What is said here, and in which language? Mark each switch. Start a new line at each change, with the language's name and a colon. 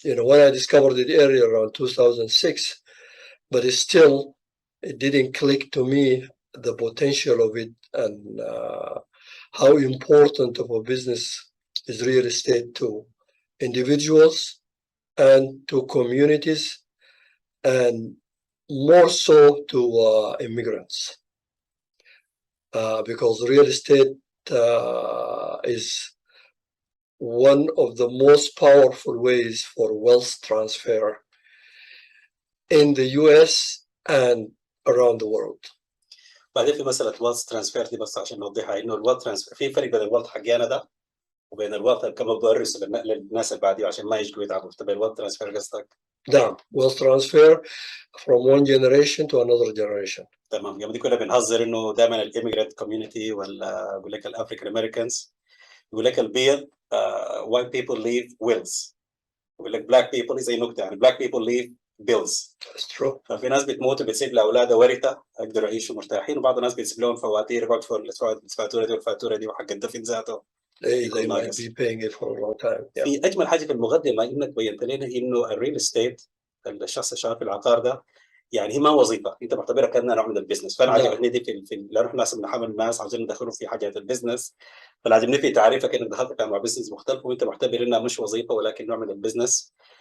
English: When I discovered it earlier around 2006, but it didn't click to me the potential of it, and how important of a business is real estate to individuals and to communities, and more so to immigrants. Because real estate is one of the most powerful ways for wealth transfer in the US and around the world.
Arabic: بعدين في مسألة wealth transfer دي بس عشان نوضحها، إنه الwealth transfer في فرق بين الwealth حقنا ده وبين الwealth كما بدرس للناس اللي بعديه عشان ما يجوا يتعبوا. طب الwealth transfer قصدك؟ نعم،
English: wealth transfer from one generation to another generation.
Arabic: تمام. يعني دي كنا بنهزر إنه دائما الإيميجرانت كوميونتي ولا يقول لك الأفريكان أمريكانز يقول لك البيض
English: white people leave wills،
Arabic: يقول لك black people زي نكتة، يعني
English: black people leave bills. That's true.
Arabic: ففي ناس بتموت وبتسيب لاولادها ورثه يقدروا يعيشوا مرتاحين، وبعض الناس بتسيب لهم فواتير، بدفعوا الفاتوره دي والفاتوره دي وحق الدفن ذاته.
English: They might be paying it for a long time.
Arabic: في اجمل حاجه في المقدمه انك بينت لنا انه الريل استيت، الشخص اللي شغال في العقار ده، يعني هي ما وظيفه، انت معتبرها كانها نوع من البزنس. فانا عجبني دي في لو احنا بنحمل الناس عاوزين ندخلهم في حاجات البزنس، فعجبني في تعريفك انك دخلت مع بزنس مختلف وانت معتبر انها مش وظيفه ولكن نوع من البزنس.